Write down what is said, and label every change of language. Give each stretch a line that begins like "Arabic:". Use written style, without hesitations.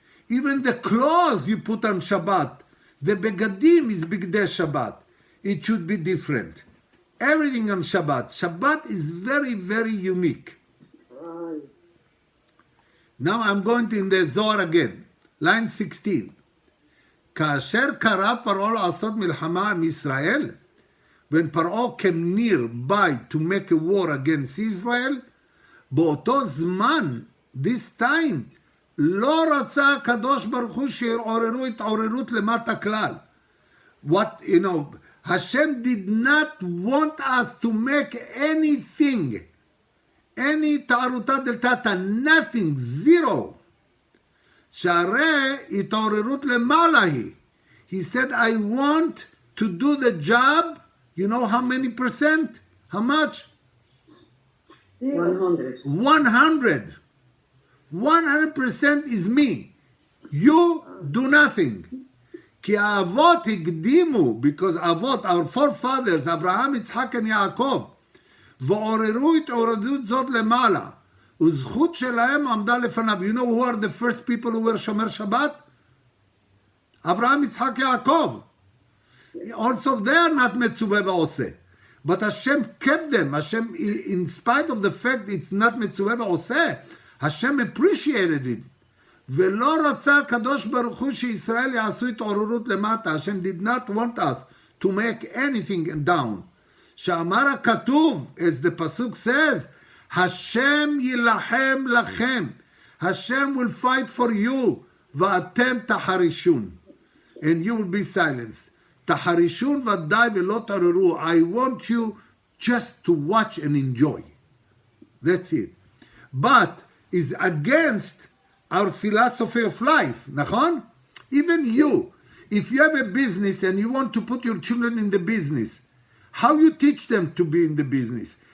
English: Even the clothes you put on Shabbat, the begadim is bigdei Shabbat. It should be different. Everything on Shabbat. Shabbat is very, very unique. Now I'm going to in the Zohar again. Line 16.
Hebrew: כאשר קרא פרעה לעשות מלחמה עם ישראל,
English: when פרעה came nearby to make a war against Israel,
Hebrew: באותו זמן,
English: this time,
Hebrew: לא רצה הקדוש ברוך הוא שיעוררו התעוררות למטה כלל.
English: What, you know, Hashem did not want us to make anything, any
Aramaic: ta'aruta del tata,
English: nothing, zero.
Hebrew: שהרי התעוררות למעלה היא.
English: He said, I want to do the job. You know how many percent? How much? 100. 100. 100% is me. You do nothing.
Hebrew: כי האבות הקדימו,
English: because
Hebrew: אבות,
English: our forefathers,
Hebrew: אברהם, יצחק ויעקב, ועוררו התעוררות זאת למעלה, וזכות שלהם עמדה לפניו.
English: You know who are the first people who were שומר שבת? אברהם, יצחק, יעקב. Also they are not מצווה ועושה. But Hashem kept them. Hashem, in spite of the fact it's not מצווה ועושה, Hashem appreciated it.
Hebrew: ולא רצה הקדוש ברוך הוא שישראל יעשו התעוררות למטה.
English: Hashem did not want us to make anything down.
Hebrew: שאמר הכתוב,
English: as the pasuk says, Hashem
Hebrew: יילחם לכם.
English: Hashem will fight for you.
Hebrew: ואתם תחרישון.
English: And you will be silenced.
Hebrew: תחרישון ודאי ולא תעוררו.
English: I want you just to watch and enjoy. That's it. But is against our philosophy of life, נכון? Even you, if you have a business and you want to put your children in the business, how you teach them to be in the business?